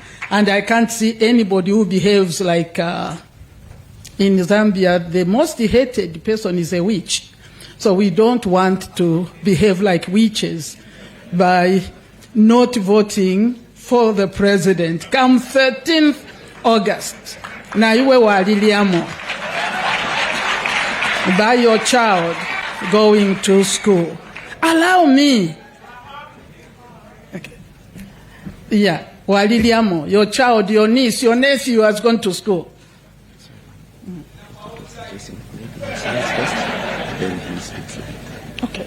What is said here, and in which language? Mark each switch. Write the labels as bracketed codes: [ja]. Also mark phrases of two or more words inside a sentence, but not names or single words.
[en] And I can't see anybody who behaves like in Zambia, the most hated person is a witch. So we don't want to behave like witches by not voting for the president. Come 13th August. [bem] Na iwe waliliamo. [en] By your child going to school. Allow me. Okay. [bem] Yeah, waliliamo. [en] Your child, your niece, your nephew has gone to school. Okay.